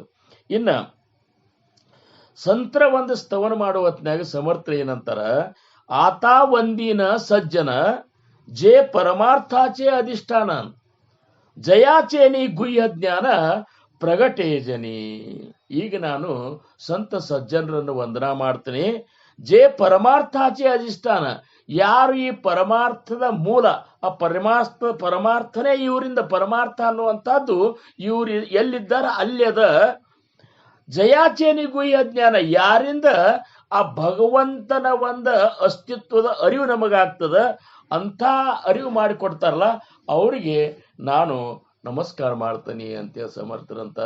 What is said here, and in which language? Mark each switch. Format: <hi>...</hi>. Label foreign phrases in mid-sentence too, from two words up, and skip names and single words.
<kn>ಇನ್ನ ಸಂತರ ಒಂದು ಸ್ತವನ ಮಾಡುವ ಹೊತ್ನ್ಯಾಗ ಸಮರ್ಥ ಏನಂತಾರ,</kn> <mr>आता वंदीन सज्जन जे परमार्थाचे अधिष्ठान जयाचेनि गुह्य ज्ञान प्रगटेजनीं.</mr> <kn>ಈಗ ನಾನು ಸಂತ ಸಜ್ಜನರನ್ನು ವಂದನಾ ಮಾಡ್ತೀನಿ.</kn> <mr>जे परमार्थाचे अधिष्ठाನ,</mr> <kn>ಯಾರು ಈ ಪರಮಾರ್ಥದ ಮೂಲ, ಆ ಪರಮಾರ್ಥನೇ ಇವರಿಂದ ಪರಮಾರ್ಥ ಅನ್ನುವಂಥದ್ದು ಇವ್ರು ಎಲ್ಲಿದ್ದಾರ ಅಲ್ಲಿ ಅದ. ಜಯಾಚೇನಿಗೂ ಈ ಅಜ್ಞಾನ, ಯಾರಿಂದ ಆ ಭಗವಂತನ ಒಂದು ಅಸ್ತಿತ್ವದ ಅರಿವು ನಮಗಾಗ್ತದ, ಅಂಥ ಅರಿವು ಮಾಡಿಕೊಡ್ತಾರಲ್ಲ ಅವರಿಗೆ ನಾನು ನಮಸ್ಕಾರ ಮಾಡ್ತೀನಿ ಅಂತ ಸಮರ್ಥರಂತಾರ.</kn>